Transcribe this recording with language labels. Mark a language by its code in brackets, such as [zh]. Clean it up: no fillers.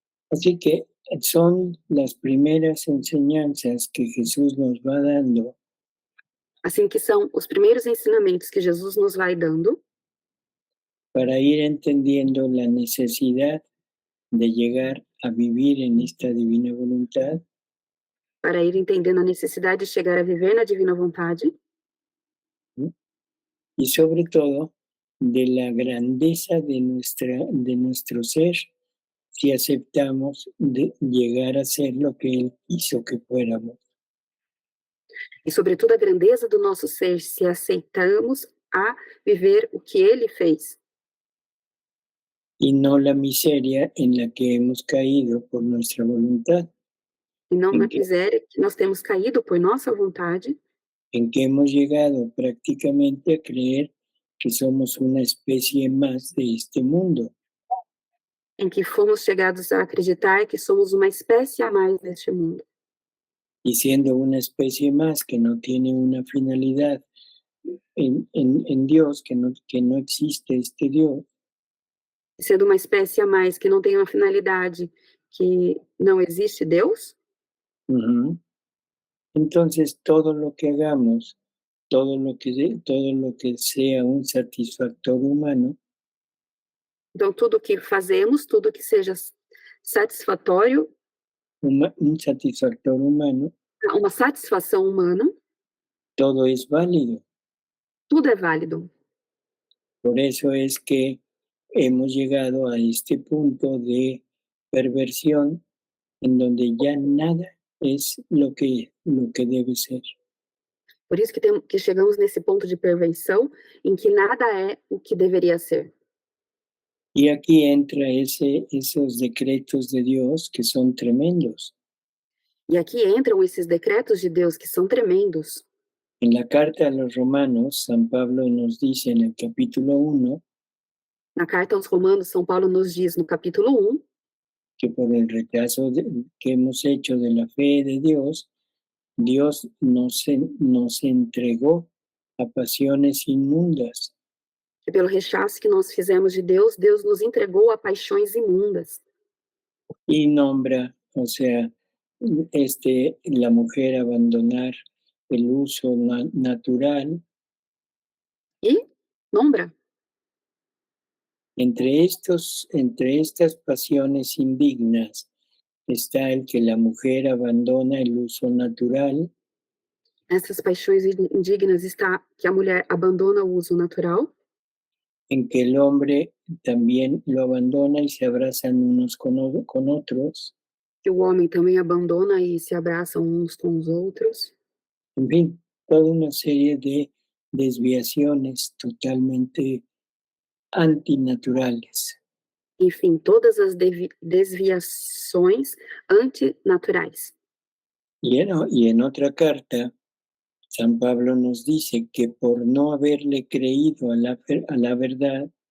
[es] Así que son las primeras enseñanzas que Jesús nos va dando [pt] Assim que são os primeiros ensinamentos que Jesus nos vai dando [es] para ir entendiendo la necesidad de llegar a vivir en esta divina voluntad [pt] para ir entendendo a necessidade de chegar a viver na divina vontade [es] y sobre todo de la grandeza de nuestro ser si aceptamos de llegar a ser lo que Él quiso que fuéramos. [pt] e, sobretudo, a grandeza do nosso ser se aceitamos a viver o que Ele fez [es] Y no la miseria en la que hemos caído por nuestra voluntad, [pt] e não na [es] en que, [pt] miséria que nós temos caído por nossa vontade, [es] en que hemos llegado prácticamente a creer que somos una especie más de este mundo. [pt] em que fomos chegados a acreditar que somos uma espécie a mais neste mundo. [es] Y siendo una especie más que no tiene una finalidad en Dios, que no existe este Dios, [pt] Sendo uma espécie a mais que não tem uma finalidade, que não existe Deus, [es] entonces todo lo que hagamos, todo lo que sea un satisfactor humano, [pt] então tudo que fazemos, tudo que seja satisfatório, [es] un satisfactor humano, [pt] uma satisfação humana, [es] todo es válido. [pt] Tudo é válido. [es] Por eso es que hemos llegado a este punto de perversión en donde ya nada es lo que debe ser. [pt] Por isso que chegamos nesse ponto de perversão, em que nada é o que deveria ser. [es] Y aquí entra esos decretos de Dios que son tremendos. [pt] E aqui entram esses decretos de Deus que são tremendos. [es] En la carta a los Romanos, San Pablo nos dice en el capítulo 1 [pt] Na carta aos Romanos, São Paulo nos diz no capítulo 1 [es] que por el rechazo que hemos hecho de la fe de Dios, Dios nos entregó a pasiones inmundas. [pt] que pelo rechaço que nós fizemos de Deus, Deus nos entregou a paixões imundas. [es] Y nombra, o sea, la mujer abandonar el uso natural. [pt] E nombra, [es] Entre estas pasiones indignas está el que la mujer abandona el uso natural [pt] essas paixões indignas está que a mulher abandona o uso natural, [es] en que el hombre también lo abandona y se abrazan unos con otros. [pt] que o homem também abandona e se abraçam uns com os outros. [es] En fin, toda una serie de desviaciones totalmente antinaturales. [pt] Enfim, todas as desviações antinaturais. [es] Y en otra carta, San Pablo nos dice que por no haberle creído a la verdad,